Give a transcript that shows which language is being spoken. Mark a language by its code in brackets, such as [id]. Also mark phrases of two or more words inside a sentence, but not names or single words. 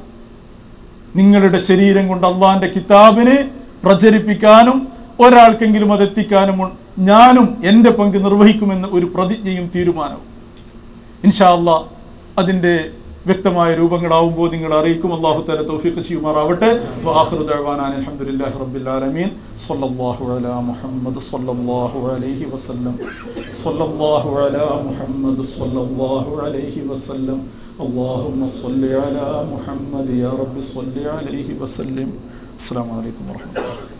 [ml] നിങ്ങളുടെ ശരീരം കൊണ്ട് അള്ളാഹിന്റെ കിതാബിനെ പ്രചരിപ്പിക്കാനും ഒരാൾക്കെങ്കിലും അതെത്തിക്കാനും ഞാനും എൻ്റെ പങ്ക് നിർവഹിക്കുമെന്ന് ഒരു പ്രതിജ്ഞയും തീരുമാനവും [ar] إن شاء الله [ml] അതിൻ്റെ വ്യക്തമായ രൂപങ്ങളാവുമ്പോൾ നിങ്ങൾ അറിയിക്കും. [ar] الله تعالى [ml] തൗഫീഖ് ചെയ്യുമാറാവട്ടെ. [ar] وآخر دعوانا الحمد لله رب العالمين. صلى الله على محمد صلى الله عليه وسلم. صلى الله على محمد صلى الله عليه وسلم. اللهم صل على محمد يا رب صل عليه وسلم. السلام عليكم ورحمة الله.